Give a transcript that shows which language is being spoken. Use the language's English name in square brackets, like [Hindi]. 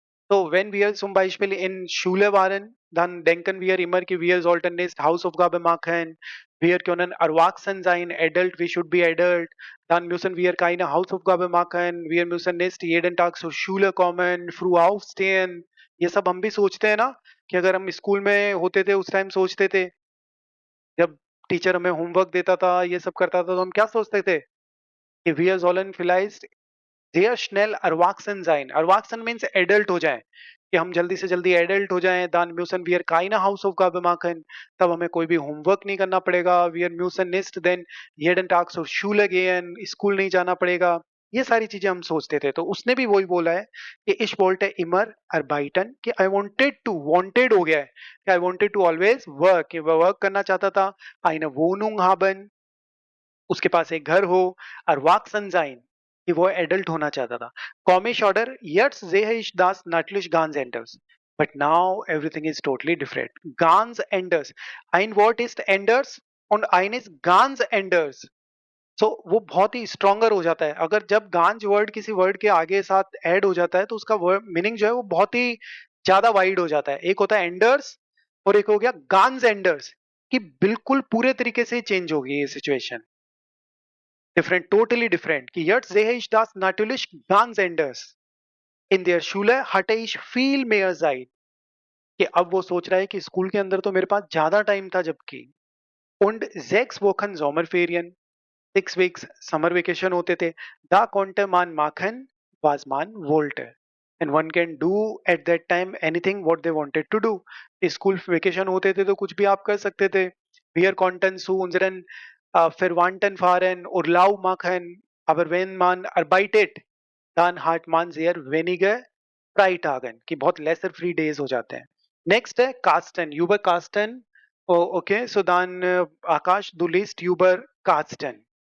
[German] So, wenn wir zum Beispiel in Schule waren, dann denken wir immer, wir sollten nicht Hausaufgaben machen, wir können erwachsen sein, [English] adult, we should be adult, [German] dann müssen wir keine Hausaufgaben machen, wir müssen nicht jeden Tag zur Schule kommen, früh aufstehen. [Hindi] ये सब हम भी सोचते हैं ना कि अगर हम स्कूल में होते थे उस टाइम सोचते थे जब टीचर हमें होमवर्क देता था ये सब करता था तो हम क्या सोचते थे कि [English] we are all [German] sehr schnell erwachsen sein. [Hindi] Erwachsen [English] means adult [Hindi] हो जाएं कि हम जल्दी से जल्दी adult हो जाएं. [German] Dann müssen wir keine Hausaufgabe machen. [Hindi] तब हमें कोई भी होमवर्क नहीं करना पड़ेगा. [German] Wir müssen nicht [English] then [German] jeden Tag zur Schule gehen. [Hindi] School नहीं जाना पड़ेगा. ये सारी चीजें हम सोचते थे तो उसने भी वही बोला है कि [German] ich wollte immer arbeiten [Hindi] कि [English] I wanted [Hindi] हो गया है कि [English] I wanted to always work [Hindi] कि वह वर्क करना चाहता था [German] eine Wohnung haben [Hindi] उसके पास एक घर हो [German] erwachsen sein [Hindi] कि वो एडल्ट होना चाहता था. [German] Komisch oder? Jetzt sehe ich das natürlich ganz anders. [English] But now everything is totally different. [German] Ganz anders. Ein Wort ist anders und ein ist ganz anders. [Hindi] So वो बहुत ही स्ट्रॉन्गर हो जाता है. अगर जब गांज वर्ड किसी वर्ड के आगे साथ ऐड हो जाता है तो उसका वर्ड मीनिंग जो है वो बहुत ही ज्यादा वाइड हो जाता है. एक होता है एंडर्स और एक हो गया गांज एंडर्स कि बिल्कुल पूरे तरीके से चेंज होगी ये सिचुएशन. [English] Different, totally different. [German] कि jetzt sehe ich das natürlich ganz anders. In der Schule hatte ich viel mehr Zeit. [Hindi] कि अब वो सोच रहा है कि स्कूल के अंदर तो मेरे पास ज्यादा टाइम था जबकि. [German] Und 6 Wochen Sommerferien, [English] 6 weeks summer vacation [German] होते थे. Da konnte man machen, was man wollte. [English] And one can do at that time anything what they wanted to do. [Hindi] School vacation होते थे तो कुछ भी आप कर सकते थे. [German] Wir konnten zu unseren Verwandten fahren, Urlaub machen, aber wenn man arbeitet, dann hat man sehr wenige Freitage [Hindi] कि बहुत [English] lesser free days [Hindi] हो जाते हैं. [English] Next [Hindi] है [German] Carsten, Uber Carsten. [English] Oh, okay, so [German] dann Akash, du liest Uber Carsten.